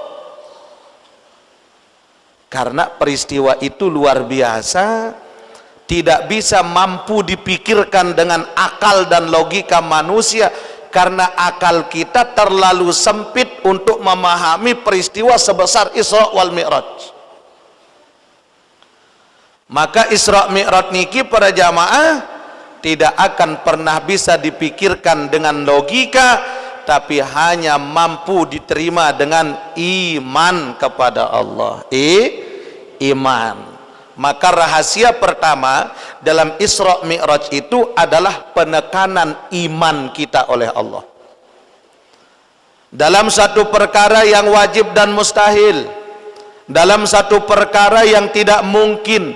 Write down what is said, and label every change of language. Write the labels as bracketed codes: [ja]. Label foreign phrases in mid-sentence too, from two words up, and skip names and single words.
[id] Karena peristiwa itu luar biasa, tidak bisa mampu dipikirkan dengan akal dan logika manusia, karena akal kita terlalu sempit untuk memahami peristiwa sebesar Isra wal Mi'raj. Maka Isra Mi'raj niki para jamaah tidak akan pernah bisa dipikirkan dengan logika, tapi hanya mampu diterima dengan iman kepada Allah. Iman. Maka rahasia pertama dalam Isra Mi'raj itu adalah penekanan iman kita oleh Allah dalam satu perkara yang wajib dan mustahil, dalam satu perkara yang tidak mungkin.